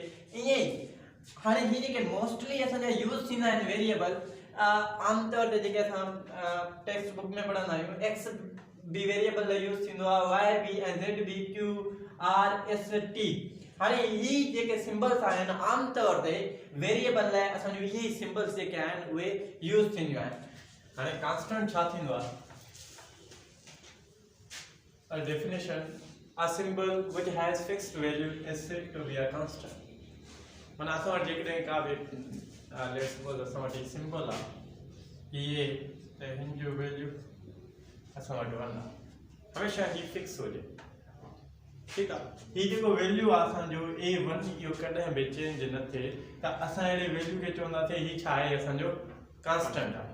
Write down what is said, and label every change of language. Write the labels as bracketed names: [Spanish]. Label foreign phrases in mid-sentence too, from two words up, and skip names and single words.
[Sindhi] ईअं ई हाणे ही जेके मोस्टली असांजा यूज़ थींदा आहिनि वेरिएबल, आमतौर ते जेके असां [English] text book [Sindhi] में पढ़ंदा आहियूं, x बि वेरिएबल यूज़ थींदो आहे, y बि ऐं z बि, q r s t। हाणे ही जेके सिंबल्स आहिनि आमतौर ते वेरिएबल लाइ असांजो इहे सिंबल्स जेके आहिनि उहे यूज़ थींदियूं आहिनि। हाणे कांस्टेंट छा थींदो आहे? [English] A definition: a symbol which has fixed value is said to be a constant। [Sindhi] माना असां वटि जेकॾहिं का बि [English] let's suppose [Sindhi] असां वटि सिंबल आहे ये त हिन जो वैल्यू असां वटि 1 आहे, हमेशह ही फिक्स हुजे। ठीक आहे, ही जेको वैल्यू आहे असांजो a1 इहो कॾहिं बि चेंज न थिए त असां अहिड़े वैल्यू खे चवंदासीं ही छा आहे असांजो कांस्टेंट आहे।